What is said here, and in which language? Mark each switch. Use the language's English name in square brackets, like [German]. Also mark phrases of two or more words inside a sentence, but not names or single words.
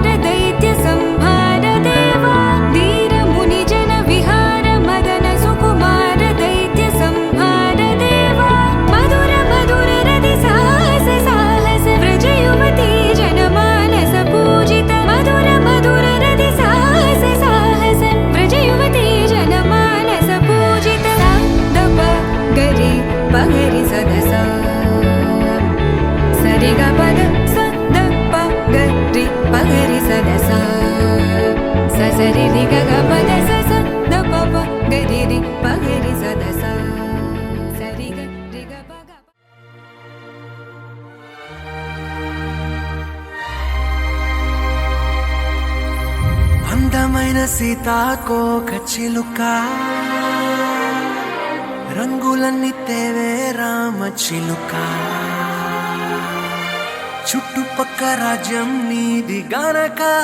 [Sanskrit] दैत्य संहार देवा वीर मुनि जन विहार मदन सुकुमार दैत्य संहार देवा मधुर मधुर रति साहस साहस व्रज युवती जनमानस पूजित मधुर मधुर रति साहस साहस व्रज युवती जनमानस पूजित दप गरि पगरि सदस सरि ग पद स द प गरि पगरि सदस स सरि रि ग ग पद स स द प प गरि रि पगरि सदस सरि ग रि ग प ग [Telugu] అందమైన సీతాకోక చిలుక రంగులన్నీ తేవే రామ చిలుక చుట్టుపక్క రాజ్యం నీది గనక